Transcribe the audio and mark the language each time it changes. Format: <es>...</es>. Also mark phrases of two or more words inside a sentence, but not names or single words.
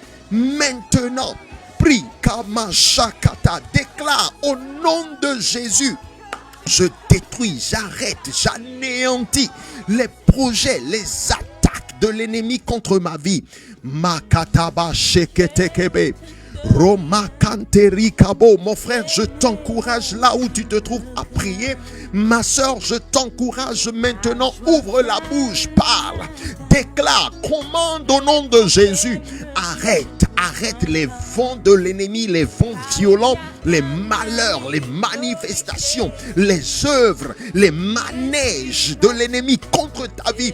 <fr>Maintenant, prie, Kamashakata, déclare au nom de Jésus, je détruis, j'arrête, j'anéantis les projets, les attaques de l'ennemi contre ma vie. Makataba sheketekebe. Roma Kanteri Kabo, mon frère, je t'encourage là où tu te trouves à prier. Ma soeur, je t'encourage maintenant, ouvre la bouche, parle, déclare, commande au nom de Jésus. Arrête les vents de l'ennemi, les vents violents, les malheurs, les manifestations, les œuvres, les manèges de l'ennemi contre ta vie.</fr>